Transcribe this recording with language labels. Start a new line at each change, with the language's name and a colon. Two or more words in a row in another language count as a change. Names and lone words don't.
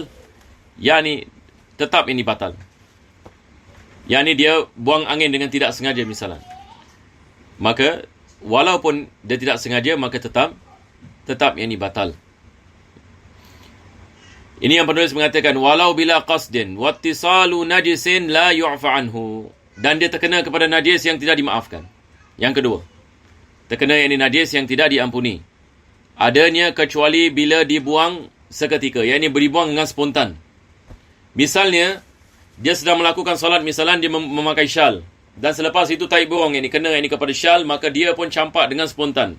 Malay: Yani tetap ini batal. Yani dia buang angin dengan tidak sengaja misalnya. Maka walaupun dia tidak sengaja, maka tetap ini batal. Ini yang penulis mengatakan
Arabic: ولو بلا قصد واتصال نجس لا يعفى عنه,
Malay: dan dia terkena kepada najis yang tidak dimaafkan. Yang kedua, terkena yang najis yang tidak diampuni. Adanya kecuali bila dibuang seketika, yakni dibuang dengan spontan. Misalnya, dia sedang melakukan solat, misalnya dia memakai syal, dan selepas itu tai burung kena kepada syal, maka dia pun campak dengan spontan.